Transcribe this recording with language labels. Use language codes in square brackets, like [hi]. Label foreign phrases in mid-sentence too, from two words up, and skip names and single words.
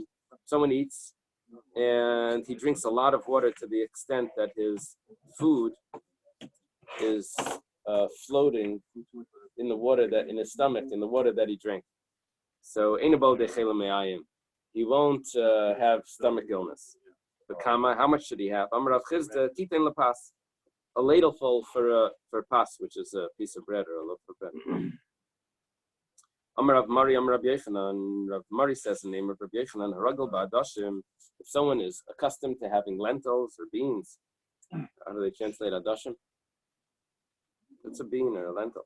[en] Someone eats and he drinks a lot of water to the extent that his food is floating in the water in his stomach, in the water that he drank. So, he he won't have stomach illness. But how much should he have? [arc] אמר רב חסדא, titain lepas, [en] a ladleful for pas, which is a piece of bread or a loaf of bread. [arc] אמר רב מרי, אמר רב יוחנן. [en] Rav Mari says in the name of Rav Yechanan, [he] הרגיל בעדשים. [en] If someone is accustomed to having lentils or beans, how do they translate adashim? It's a bean or a lentil.